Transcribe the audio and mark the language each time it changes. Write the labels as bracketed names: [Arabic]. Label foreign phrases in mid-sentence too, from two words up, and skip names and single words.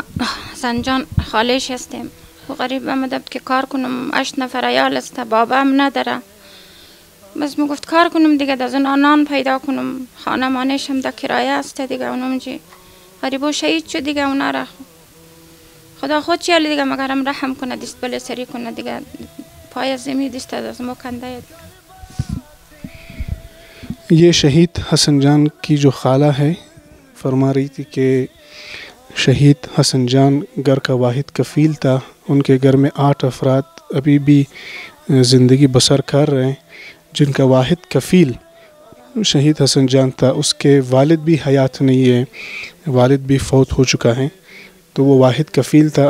[Hazaragi] حسن جان خالش هستیم و غریب آمده که کار کنم، 8 نفر عیال است، بابا هم نداره، بس میگفت کار کنم دیگه، از اون نان پیدا کنم، خانه مانش هم در کرایه است دیگه، اونم جی غریب و شهید شد دیگه، اونا را خدا خود چیال دیگه، مگر هم رحم کنه، دست بله سری کنه دیگه، پای زمین دست از ما کنده. [Urdu] یہ شہید حسن جان کی جو خالہ ہے فرما رہی تھی کہ شہید حسن جان گھر کا واحد کفیل تھا، ان کے گھر میں 8 افراد ابھی بھی زندگی بسر کر رہے ہیں، جن کا واحد کفیل شہید حسن جان تھا، اس کے والد بھی حیات نہیں ہے، والد بھی فوت ہو چکا ہے، تو وہ واحد کفیل تھا۔